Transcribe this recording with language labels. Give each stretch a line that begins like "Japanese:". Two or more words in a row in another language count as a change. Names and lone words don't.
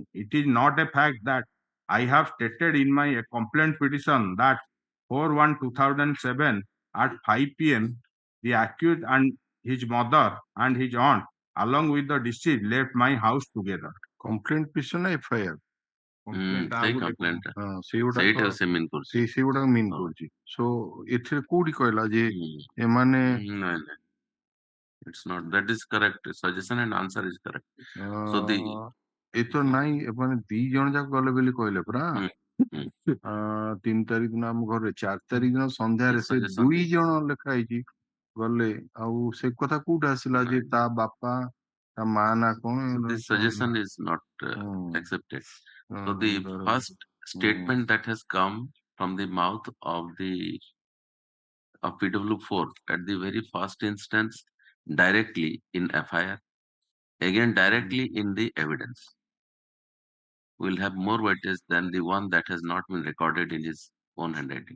English: It is not a fact that I have stated in my complaint petition that 4/1/2007 at 5 p.m. the accused and his mother and his aunt along with the deceased left my house together. Complaint petition na FIR? complaint
Odia: ସେଇଟା ସେ mean କରୁଛି ସେଇଗୁଡା mean କରୁଛି. So ଏଥିରେ କୋଉଠି କହିଲା ଯେ ଏମାନେ
English: it's not, that is correct, suggestion and answer is correct. So the
Odia: ଏତ ନାଇଁ ଏମାନେ ଦି ଜଣ ଯାକ ଗଲେ ବୋଲି କହିଲେ ପରା 3 ତାରିଖ ଦିନ ଆମ ଘରେ 4 ତାରିଖ ଦିନ ସନ୍ଧ୍ୟାରେ ସେ 2 ଜଣ ଲେଖା ହେଇଛି ଗଲେ ଆଉ ସେ କଥା କୋଉଠି ଆସିଲା ଯେ ତା ବାପା ତା ମା ନା କଣ?
English: This suggestion is not accepted. So the first statement that has come from the mouth of PW4 at the very first instance directly in FIR, again directly in the evidence, will have more weightage than the one that has not been recorded in his own handwriting.